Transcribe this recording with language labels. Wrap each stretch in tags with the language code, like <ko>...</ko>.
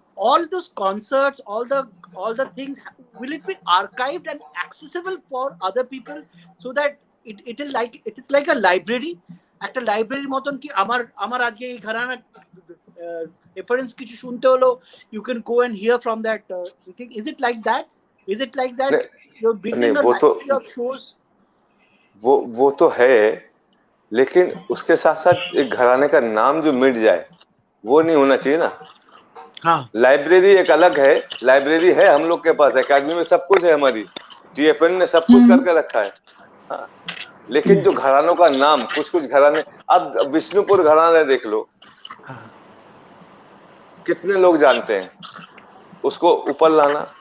<en>all those concerts, all the things, will it be archived and accessible for other people so that it is like a library,</en> <bn>একটা লাইব্রেরির মতন, কি আমার আজকে এই ঘরানা reference কিছু শুনতে হলো,</bn> <en>you can go and hear from that thing. Is it like that you're building a library of shows?</en> <hi>वो तो है, लेकिन उसके साथ साथ एक घराने का नाम जो मिट जाए वो नहीं होना चाहिए ना। हाँ, लाइब्रेरी एक अलग है, लाइब्रेरी है हम लोग के पास, एकेडमी में सब कुछ है, हमारी टीएफएन ने सब कुछ करके रखा है। हाँ, लेकिन जो घरानों का नाम, कुछ घराने, अब विष्णुपुर घराना देख लो, कितने लोग जानते हैं, उसको ऊपर लाना।</hi>